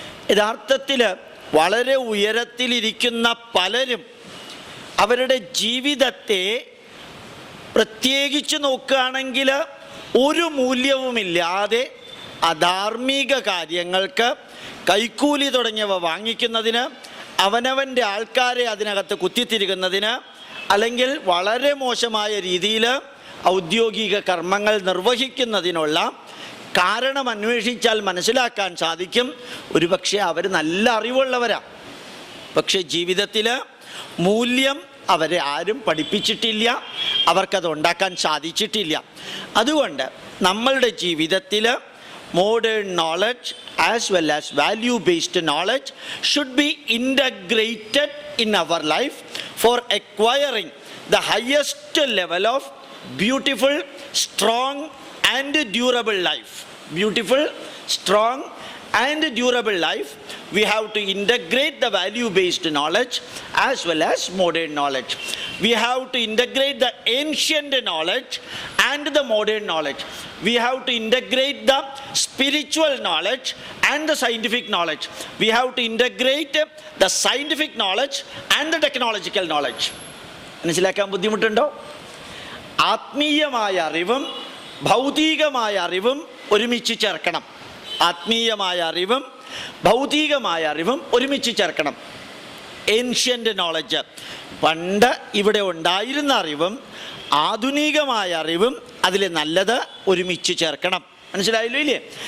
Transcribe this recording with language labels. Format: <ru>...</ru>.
<ml>യഥാർത്ഥത്തിൽ വളരെ ഉയരത്തിലിരിക്കുന്ന പലരും അവരുടെ ജീവിതത്തെ പ്രത്യേകിച്ച് നോക്കുകയാണെങ്കിൽ ഒരു മൂല്യവുമില്ലാതെ അധാർമിക കാര്യങ്ങൾക്ക്, കൈക്കൂലി തുടങ്ങിയവ വാങ്ങിക്കുന്നതിന്, അവനവൻ്റെ ആൾക്കാരെ അതിനകത്ത് കുത്തിത്തിരിക്കുന്നതിന്, അല്ലെങ്കിൽ വളരെ മോശമായ രീതിയിൽ ഔദ്യോഗിക കർമ്മങ്ങൾ നിർവഹിക്കുന്നതിനുള്ള കാരണം അന്വേഷിച്ചാൽ മനസ്സിലാക്കാൻ സാധിക്കും. ഒരുപക്ഷെ അവർ നല്ല അറിവുള്ളവരാണ്, പക്ഷെ ജീവിതത്തിൽ മൂല്യം അവരെ ആരും പഠിപ്പിച്ചിട്ടില്ല, അവർക്കത് ഉണ്ടാക്കാൻ സാധിച്ചിട്ടില്ല. അതുകൊണ്ട് നമ്മളുടെ ജീവിതത്തിൽ</ml> <en>modern knowledge as well as value based knowledge should be integrated in our life for acquiring the highest level of beautiful, strong and durable life. Beautiful, strong and durable life. We have to integrate the value based knowledge as well as modern knowledge. We have to integrate the ancient knowledge and the modern knowledge. We have to integrate the spiritual knowledge and the scientific knowledge. We have to integrate the scientific knowledge and the technological knowledge.</en> <ml>മനസ്സിലാക്കാൻ ബുദ്ധിമുട്ടുണ്ടോ? ആത്മീയമായ അറിവും ഭൗതികമായ അറിവും ഒരുമിച്ച് ചേർക്കണം. ആത്മീയമായ അറിവും ഭൗതികമായ അറിവും ഒരുമിച്ച് ചേർക്കണം. ഏൻഷ്യൻ്റ് നോളജ്, പണ്ട് ഇവിടെ ഉണ്ടായിരുന്ന അറിവും ആധുനികമായ അറിവും അതിൽ നല്ലത് ഒരുമിച്ച് ചേർക്കണം. മനസ്സിലായല്ലോ ഇല്ലേ?</ml>